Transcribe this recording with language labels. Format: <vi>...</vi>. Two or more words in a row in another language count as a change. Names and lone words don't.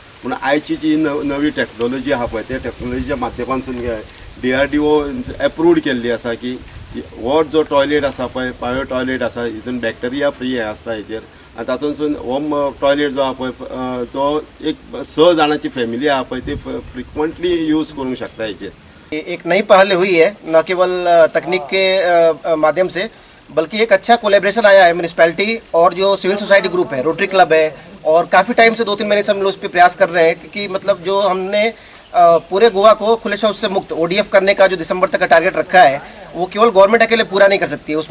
<kok>पूण आयची जी नवी टॅक्नोलॉजी आहा पळय त्या टॅक्नोलॉजीच्या माध्यमांतसून DRDO एप्रूव्ड केल्ली आसा की हो जो टॉयलेट आसा पळय</kok> <en>bio toilet</en> <kok>आसा हितून</kok> <en>bacteria free</en> <kok>हे आसता हेचेर। आनी तातूंतसून हो टॉयलेट जो आहा पळय जो एक 6 जाणांची फॅमिली आहा पळय ती</kok> <en>frequently use</en> <kok>करूंक शकता हेचेर।</kok> <hi>एक नई पहल हुई है, न केवल तकनीक के माध्यम से बल्कि एक अच्छा कोलैबोरेशन आया है म्यूनिसिपैलिटी और जो</hi> <en>civil society group</en> <hi>है, रोटरी क्लब है, और काफ़ी टाइम से 2-3 महीने से हम लोग इस पर प्रयास कर रहे हैं कि मतलब जो हमने पूरे गोवा को खुले शौच से मुक्त ODF करने का जो दिसंबर तक का टारगेट रखा है वो केवल गवर्नमेंट अकेले पूरा नहीं कर सकती है।</hi>